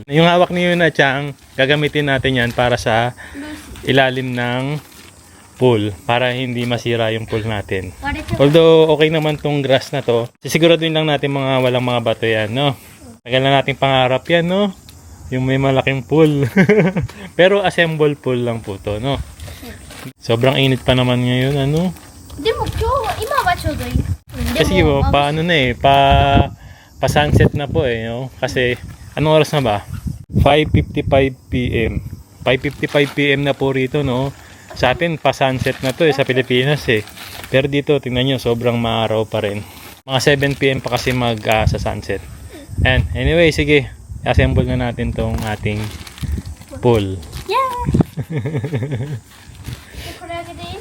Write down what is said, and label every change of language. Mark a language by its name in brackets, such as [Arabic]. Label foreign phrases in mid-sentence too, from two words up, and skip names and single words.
[Filipino] Yung hawak ni Yuna Chang, gagamitin natin yan para sa ilalim ng pool para hindi masira yung pool natin. Although okay naman tong grass na to, sisiguraduhin lang natin mga walang mga bato yan, no? Tagal na nating pangarap yan, no? Yung may malaking pool. Pero [English] assemble pool [Filipino] lang po to, no? Sobrang init pa naman ngayon, ano? [Japanese] でも今日は今はちょうどいい。 [Filipino] Kasi po, paano na eh, pa sunset na po eh, no? Kasi anong oras na ba? 5:55 PM. 5:55 PM na po rito, no? Sa atin pa sunset na to eh, sa Pilipinas eh. Pero dito tingnan niyo, sobrang maaraw pa rin. Mga 7 PM pa kasi sa sunset. [English] And anyway, [Filipino] sige, assemble na natin tong ating pool. [Japanese] Yeah. これあげていい？